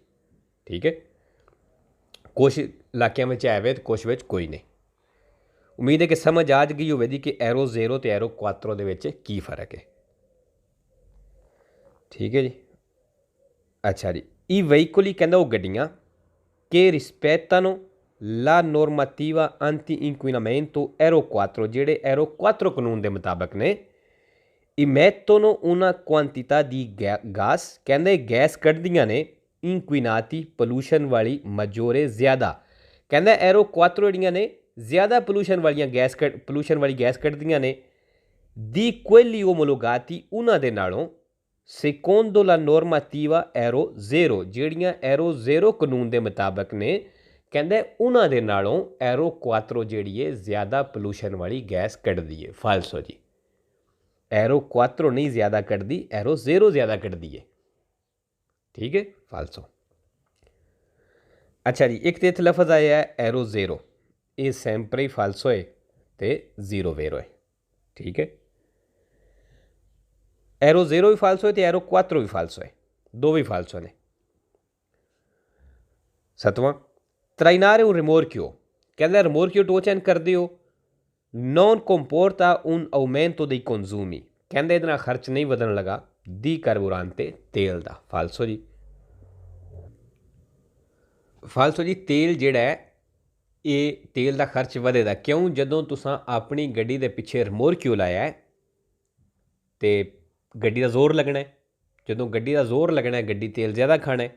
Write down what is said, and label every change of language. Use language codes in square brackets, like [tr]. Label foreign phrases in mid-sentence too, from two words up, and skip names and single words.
[pa] ਠੀਕ ਹੈ, ਕੁਛ ਇਲਾਕਿਆਂ ਵਿੱਚ ਹੈ ਵੇ ਅਤੇ ਕੁਛ ਵਿੱਚ ਕੋਈ ਨਹੀਂ। ਉਮੀਦ ਹੈ ਕਿ ਸਮਝ ਆ ਗਈ ਹੋਵੇਗੀ ਕਿ ਐਰੋ ਜ਼ੀਰੋ ਅਤੇ ਐਰੋ ਕੁਆਤਰੋ ਦੇ ਵਿੱਚ ਕੀ ਫਰਕ ਹੈ। ਠੀਕ ਹੈ ਜੀ। ਅੱਛਾ ਜੀ, ਇਹ ਵਹੀਕਲੀ ਕਹਿੰਦਾ ਉਹ ਗੱਡੀਆਂ [it] che rispettano la normativa anti-inquinamento Euro 4, [pa] ਜਿਹੜੇ ਐਰੋ 4 ਕਾਨੂੰਨ ਦੇ ਮੁਤਾਬਕ ਨੇ, [it] emettono una quantità di gas, [pa] ਕਹਿੰਦੇ ਗੈਸ ਕੱਢਦੀਆਂ ਨੇ, inquinati ਪੋਲੂਸ਼ਨ ਵਾਲੀ maggiore ਜ਼ਿਆਦਾ। ਕਹਿੰਦਾ ਐਰੋ 4 ਜਿਹੜੀਆਂ ਨੇ ਜ਼ਿਆਦਾ ਪੋਲੂਸ਼ਨ ਵਾਲੀ ਗੈਸ ਕੱਢਦੀਆਂ ਨੇ, [it] di quelli omologati, [pa] ਉਹਨਾਂ ਦੇ ਨਾਲੋਂ [it] secondo la normativa [pa] ਐਰੋ ਜ਼ੀਰੋ, ਜਿਹੜੀਆਂ ਐਰੋ ਜ਼ੀਰੋ ਕਾਨੂੰਨ ਦੇ ਮੁਤਾਬਕ ਨੇ, ਕਹਿੰਦਾ ਉਹਨਾਂ ਦੇ ਨਾਲੋਂ ਐਰੋ ਕੁਆਤਰੋ ਜਿਹੜੀ ਹੈ ਜ਼ਿਆਦਾ ਪੋਲੂਸ਼ਨ ਵਾਲੀ ਗੈਸ ਕੱਢਦੀ ਹੈ। ਫਾਲਸੋ ਜੀ, ਐਰੋ ਕੁਆਤਰੋ ਨਹੀਂ ਜ਼ਿਆਦਾ ਕੱਢਦੀ, ਐਰੋ ਜ਼ੀਰੋ ਜ਼ਿਆਦਾ ਕੱਢਦੀ ਹੈ। ਠੀਕ ਹੈ, ਫਾਲਸੋ। ਅੱਛਾ ਜੀ, ਇੱਕ ਤਾਂ ਇੱਥੇ ਲਫ਼ਜ਼ ਆਇਆ ਹੈ ਐਰੋ ਜ਼ੀਰੋ, ਇਹ [it] sempre falso [pa] ਹੈ ਅਤੇ ਜ਼ੀਰੋ ਵੇਰੋ ਹੈ। ਠੀਕ ਹੈ, ਐਰੋ ਜ਼ੀਰੋ ਵੀ ਫਾਲਸੋ ਹੈ ਅਤੇ ਐਰੋ ਕੁਆਤਰੋ ਵੀ ਫਾਲਸੋ ਹੈ, ਦੋ ਵੀ ਫਾਲਸੋ ਨੇ। ਸੱਤਵਾਂ, [it] trainare un rimorchio, [pa] ਕਹਿੰਦਾ rimorchio ਟੋ ਚੈਨ ਕਰਦੇ ਹੋ, [it] non comporta un aumento dei consumi, [pa] ਕਹਿੰਦੇ ਇਹਦੇ ਨਾਲ ਖਰਚ ਨਹੀਂ ਵਧਣ ਲੱਗਾ [it] di carburante, [pa] ਤੇਲ ਦਾ। ਫਾਲਸੋ ਜੀ, ਫਾਲਸੋ ਜੀ, ਤੇਲ ਜਿਹੜਾ ਹੈ ਇਹ ਤੇਲ ਦਾ ਖਰਚ ਵਧੇਗਾ। ਕਿਉਂ? ਜਦੋਂ ਤੁਸੀਂ ਆਪਣੀ ਗੱਡੀ ਦੇ ਪਿੱਛੇ rimorchio ਲਾਇਆ ਹੈ ਅਤੇ ਗੱਡੀ ਦਾ ਜ਼ੋਰ ਲੱਗਣਾ ਹੈ, ਜਦੋਂ ਗੱਡੀ ਦਾ ਜ਼ੋਰ ਲੱਗਣਾ ਹੈ ਗੱਡੀ ਤੇਲ ਜ਼ਿਆਦਾ ਖਾਣਾ ਹੈ।